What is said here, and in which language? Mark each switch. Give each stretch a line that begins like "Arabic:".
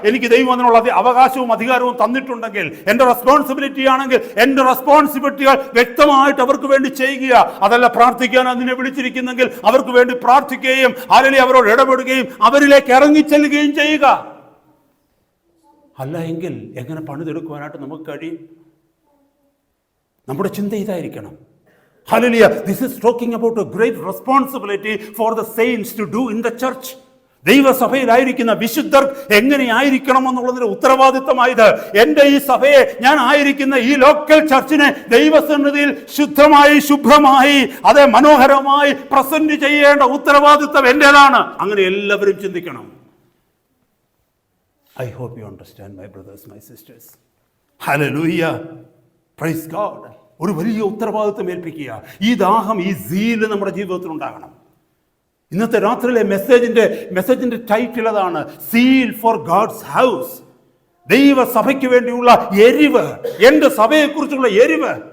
Malayalam: എനിക്ക് ദൈവം അതിനുള്ള അവകാശവും അധികാരവും തന്നിട്ടുണ്ടെങ്കിൽ, എൻ്റെ റെസ്പോൺസിബിലിറ്റി ആണെങ്കിൽ എൻ്റെ റെസ്പോൺസിബിലിറ്റികൾ വ്യക്തമായിട്ട് അവർക്ക് വേണ്ടി ചെയ്യുക. അതല്ല പ്രാർത്ഥിക്കാൻ അതിനെ വിളിച്ചിരിക്കുന്നെങ്കിൽ അവർക്ക് വേണ്ടി പ്രാർത്ഥിക്കുകയും അല്ലെങ്കിൽ അവരോട് ഇടപെടുകയും അവരിലേക്ക് ഇറങ്ങിച്ചെല്ലുകയും ചെയ്യുക. അല്ല എങ്കിൽ എങ്ങനെ പണിതെടുക്കുവാനായിട്ട് നമുക്ക് കഴിയും? നമ്മുടെ ചിന്ത ഇതായിരിക്കണം. Hallelujah.
English: This is talking about a great responsibility for the saints to do in the church.
Malayalam: ദൈവസഭയിലായിരിക്കുന്ന വിശുദ്ധർ എങ്ങനെയായിരിക്കണം എന്നുള്ളതിന്റെ ഉത്തരവാദിത്തമായത്. എൻ്റെ ഈ സഭയെ, ഞാൻ ആയിരിക്കുന്ന ഈ ലോക്കൽ ചർച്ചിനെ ദൈവസന്നിധിയിൽ ശുദ്ധമായി ശുഭ്രമായി അതേ മനോഹരമായി പ്രസന്റ് ചെയ്യേണ്ട ഉത്തരവാദിത്തം എൻ്റെതാണ്. അങ്ങനെ എല്ലാവരും ചിന്തിക്കണം.
English: I hope you understand, my brothers, my sisters. Hallelujah. Praise God.
Malayalam: ഒരു വലിയ ഉത്തരവാദിത്വം ഏൽപ്പിക്കുക. ഈ ദാഹം, ഈ സീൽ നമ്മുടെ ജീവിതത്തിൽ ഉണ്ടാകണം. ഇന്നത്തെ രാത്രിയിലെ മെസ്സേജിന്റെ ടൈറ്റിൽ അതാണ്, സീൽ ഫോർ ഗാഡ്സ് ഹൗസ്. ദൈവസഭയ്ക്ക് വേണ്ടിയുള്ള എരിവ്, എൻ്റെ സഭയെക്കുറിച്ചുള്ള എരിവ്.